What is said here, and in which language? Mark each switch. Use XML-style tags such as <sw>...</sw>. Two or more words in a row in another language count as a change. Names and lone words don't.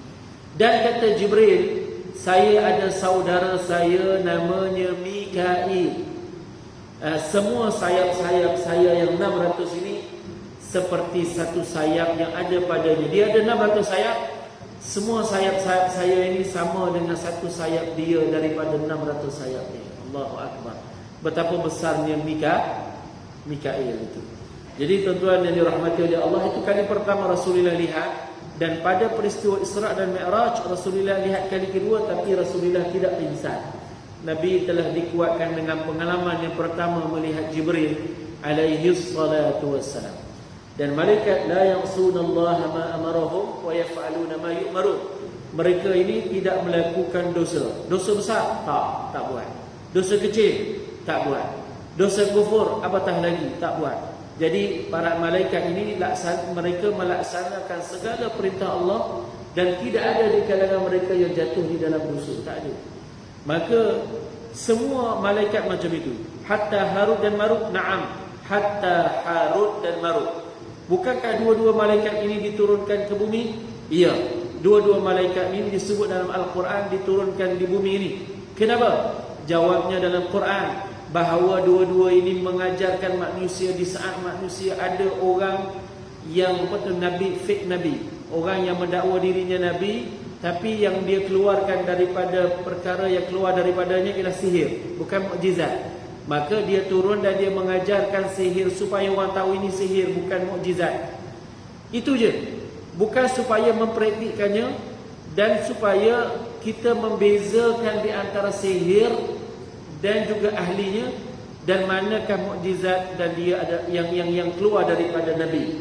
<ms>Dan kata Jibril, saya ada saudara saya namanya Mikail. Semua sayap-sayap saya yang 600 ini seperti satu sayap yang ada padanya. Dia ada 600 sayap. Semua sayap-sayap saya ini sama dengan satu sayap dia daripada 600 sayap ni.</ms> <ar>الله أكبر.</ar> <ms>Betapa besarnya Mikail itu. Jadi tuan-tuan yang dirahmati oleh Allah, itu kali pertama Rasulullah lihat. Dan pada peristiwa Isra' dan Mi'raj, Rasulullah lihat kali kedua, tapi Rasulullah tidak pingsan. Nabi telah dikuatkan dengan pengalaman yang pertama melihat Jibril</ms> <ar>عليه الصلاة والسلام.</ar> <ms>Dan malaikat</ms> <ar>لا يعصون الله ما أمرهم ويفعلون ما يؤمرون.</ar> <ms>Mereka ini tidak melakukan dosa. Dosa besar? Tak buat. Dosa kecil? Tak buat. Dosa kufur? Apatah lagi? Tak buat. Jadi para malaikat ini mereka melaksanakan segala perintah Allah, dan tidak ada di kalangan mereka yang jatuh di dalam dosa. Tak ada. Maka semua malaikat macam itu. Hatta Harut dan Marut? Na'am. Hatta Harut dan Marut. Bukankah dua-dua malaikat ini diturunkan ke bumi? Ya. Dua-dua malaikat ini disebut dalam Al-Quran diturunkan di bumi ini. Kenapa? Jawabnya dalam Quran, bahawa dua-dua ini mengajarkan manusia di saat manusia ada orang yang nabi, fake nabi, orang yang mendakwa dirinya nabi, tapi yang dia keluarkan daripada perkara yang keluar daripadanya ialah sihir, bukan mukjizat. Maka dia turun dan dia mengajarkan sihir supaya orang tahu ini sihir, bukan mukjizat. Itu je. Bukan supaya mempraktikkannya, dan supaya kita membezakan di antara sihir dan juga ahlinya, dan manakah mukjizat dan dia ada yang keluar daripada Nabi.</ms>